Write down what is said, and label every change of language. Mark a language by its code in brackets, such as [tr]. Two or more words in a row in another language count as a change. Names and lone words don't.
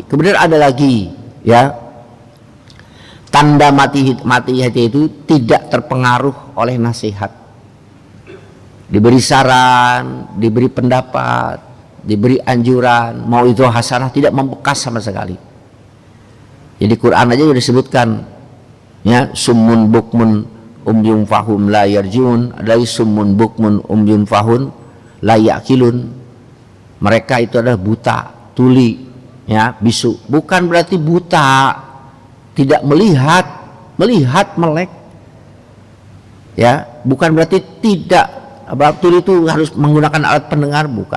[id] Kemudian ada lagi, ya, tanda mati hati itu tidak terpengaruh oleh nasihat. Diberi saran, diberi pendapat, diberi anjuran, mau itu hasanah, tidak membekas sama sekali. Jadi Quran aja sudah disebutkan, ya, [ar] صم بكم عمي فهم لا يرجعون, ada صم بكم عمي فهم لا يعقلون. [id] Mereka itu adalah buta, tuli, ya, bisu. Bukan berarti buta tidak melihat, melek. Ya, bukan berarti tidak, tuli itu harus menggunakan alat pendengar, bukan.